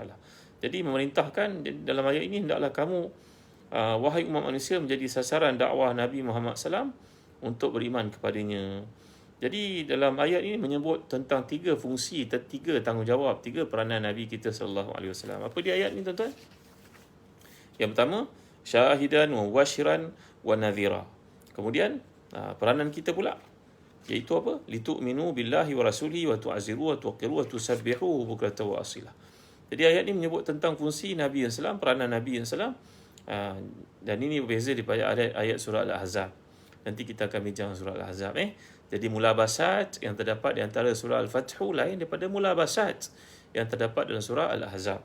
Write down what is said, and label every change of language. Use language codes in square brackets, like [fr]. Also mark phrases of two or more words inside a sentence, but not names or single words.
[ms] Jadi memerintahkan dalam ayat ini, hendaklah kamu wahai umat manusia menjadi sasaran dakwah Nabi Muhammad SAW untuk beriman kepadanya. Jadi dalam ayat ini menyebut tentang 3 fungsi, 3 tanggungjawab, 3 peranan Nabi kita SAW. Apa dia ayat ni tuan-tuan? Yang pertama, [ar] شاهدا و مبشرا و نذيرا. [ms] Kemudian peranan kita pula, iaitu apa? [ar] لتؤمنوا بالله و رسوله و تعزروه و توقروه و تسبحوه بكرة و أصيلا. [ms] Jadi ayat ini menyebut tentang fungsi Nabi SAW, peranan Nabi SAW, dan ini berbeza daripada ayat surah Al-Ahzab. Nanti kita akan bincang surah Al-Ahzab. Jadi mulabasat yang terdapat di antara surah Al-Fathu lain daripada mulabasat yang terdapat dalam surah Al-Ahzab.